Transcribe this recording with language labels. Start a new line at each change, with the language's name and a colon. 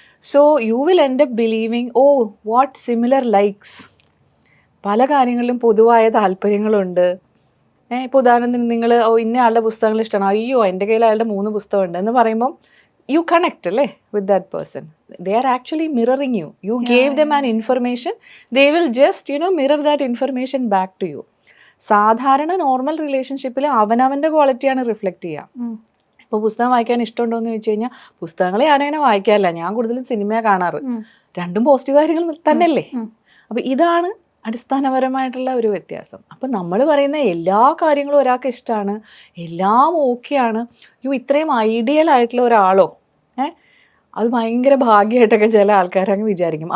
English: So you will end up believing what similar likes.
Malayalam: പല കാര്യങ്ങളിലും പൊതുവായ താല്പര്യങ്ങളുണ്ട്. ഇപ്പോൾ ഉദാഹരണത്തിന് നിങ്ങൾ ഇന്ന ആളുടെ പുസ്തകങ്ങൾ ഇഷ്ടമാണ്, അയ്യോ എൻ്റെ കയ്യിൽ അയാളുടെ 3 പുസ്തകമുണ്ട് എന്ന് പറയുമ്പം
English: you connect with that person. They are actually mirroring you. You gave them an information, they will just mirror that information back to you.
Malayalam: സാധാരണ നോർമൽ റിലേഷൻഷിപ്പിൽ അവനവൻ്റെ ക്വാളിറ്റിയാണ് റിഫ്ലക്റ്റ് ചെയ്യുക. ഇപ്പോൾ പുസ്തകം വായിക്കാൻ ഇഷ്ടമുണ്ടോ എന്ന് ചോദിച്ചു കഴിഞ്ഞാൽ പുസ്തകങ്ങൾ ഞാനങ്ങനെ വായിക്കാറില്ല, ഞാൻ കൂടുതലും സിനിമയാണ് കാണാറ്. രണ്ടും പോസിറ്റീവ് കാര്യങ്ങൾ തന്നെയല്ലേ. അപ്പോൾ ഇതാണ് അടിസ്ഥാനപരമായിട്ടുള്ള ഒരു വ്യത്യാസം. അപ്പം നമ്മൾ പറയുന്ന എല്ലാ കാര്യങ്ങളും ഒരാൾക്ക് ഇഷ്ടമാണ്, എല്ലാം ഓക്കെയാണ്, ഇത്രയും ഐഡിയൽ ആയിട്ടുള്ള ഒരാളോ അത് ഭയങ്കര ഭാഗ്യമായിട്ടൊക്കെ ചില ആൾക്കാരങ്ങ് വിചാരിക്കും.